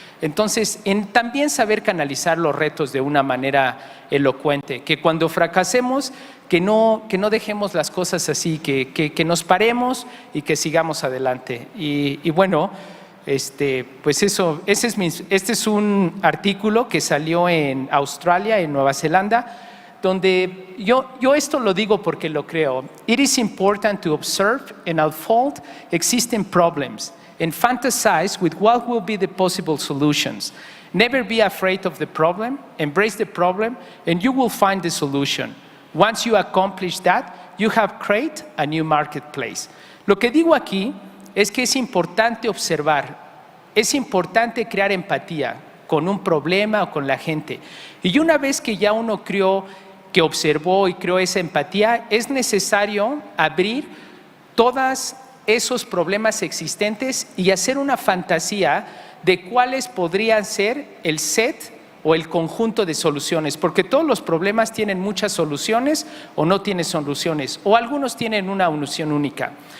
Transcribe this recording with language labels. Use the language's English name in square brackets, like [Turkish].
[Spanish] Entonces, en también saber canalizar los retos de una manera elocuente, que cuando fracasemos, que no dejemos las cosas así, que nos paremos y que sigamos adelante. Y bueno, pues eso, este es un artículo que salió en Australia, en Nueva Zelanda, donde yo esto lo digo porque lo creo. [English] It is important to observe and unfold existing problems and fantasize with what will be the possible solutions. Never be afraid of the problem, embrace the problem, and you will find the solution. Once you accomplish that, you have created a new marketplace. [Spanish] Lo que digo aquí es que es importante observar, es importante crear empatía con un problema o con la gente. Y una vez que ya uno que observó y creó esa empatía, es necesario abrir todas esos problemas existentes y hacer una fantasía de cuáles podrían ser el set o el conjunto de soluciones, porque todos los problemas tienen muchas soluciones o no tienen soluciones, o algunos tienen una solución única.